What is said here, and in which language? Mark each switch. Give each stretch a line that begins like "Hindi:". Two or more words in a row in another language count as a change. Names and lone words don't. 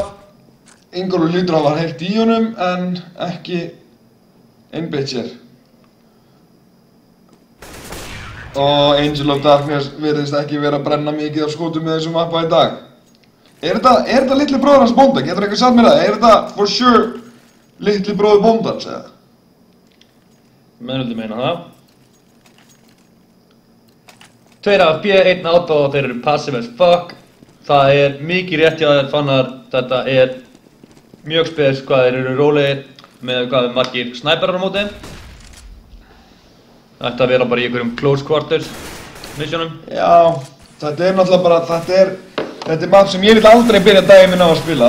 Icelandic: Ingólfur lítur að hafa heyrt í honum en ekki einbeitt sér. Og Angel of Darkness virðist ekki vera að brenna mikið af skotum með þessum mappa í dag. Er þetta litli bróður hans bónda? Getur eitthvað sagt mér það? Er þetta
English: for sure
Icelandic: litli bróður bóndans eða? Menn vildi meina það. 2 af B, 1 auto og þeir eru
English: passive as fuck.
Icelandic: Það er mikið rétt hjá þér fannar. Þetta er mjög spes hvað þeir eru rólegir með hvað margir snæperar á móti. Það ætti að vera bara í einhverjum
English: close quarters
Icelandic: missionum. Já, þetta er náttúrulega bara, þetta er map sem ég vil aldrei byrja daginn minn á að spila.